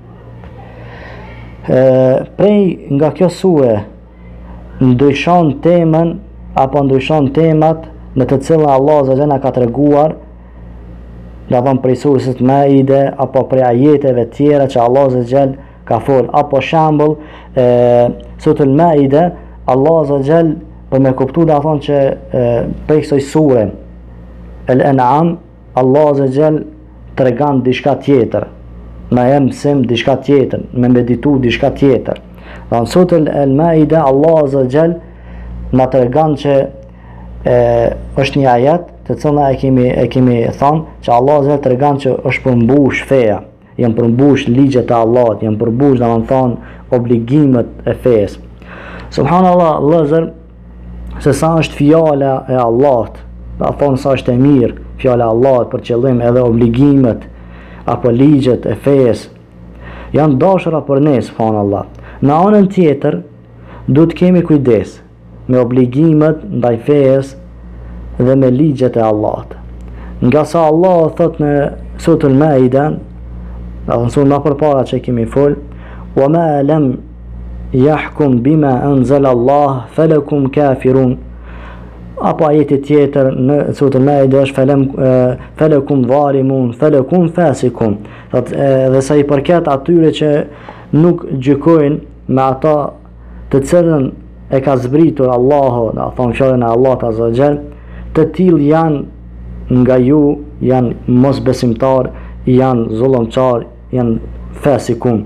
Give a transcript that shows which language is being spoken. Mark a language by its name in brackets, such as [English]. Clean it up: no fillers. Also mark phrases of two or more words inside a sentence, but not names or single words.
[Albanian] Prej nga kjo sure ndryshon temën apo ndryshon temat në të cilën Allah [Arabic] عز وجل [Albanian] ka treguar, do të thonë prej surës Maide apo prej ajeteve tjera që Allah [Arabic] عز وجل [Albanian] ka fol, apo shembull suratul Maide, Allah [Arabic] عز وجل [Albanian] për me kuptu do të thonë që prej kësaj sure Al-An'am Allah [Arabic] عز وجل [Albanian] tregon diçka tjetër, na jam mësim diçka tjetër, me meditu diçka tjetër. Në suratul Maide Allah [Arabic] عز وجل [Albanian] na tregon që është një ajet të cilën e kemi thënë që Allah azza të tregon që është përmbush feja, janë përmbush ligjet e Allahut, janë përmbush domethënë obligimet e fesë. Subhanallah, vëllezër, se sa është fjala e Allahut, do të thonë sa është e mirë fjala e Allahut për qëllim edhe obligimet apo ligjet e fesë janë dashura për ne, subhanallah. Në anën tjetër duhet kemi kujdes me obligimet ndaj fesë dhe me ligjet e Allahut. Nga sa Allah thot në suratul Maida, në surën më përpara që kemi fol, [Arabic] وما لم يحكم بما أنزل الله فأولئكم كافرون. [Albanian] Apo ajeti tjetër në suratul Maida është [Arabic] فأولئكم ظالمون، فأولئكم فاسقون. [Albanian] Dhe sa i përket atyre që nuk gjykojnë me ata të cilën e ka zbritur Allahu, do të thonë fjalën e Allahut [Arabic] عز وجل, [Albanian] të tillë janë nga ju, janë mosbesimtar, janë zullumçar, janë fasikun.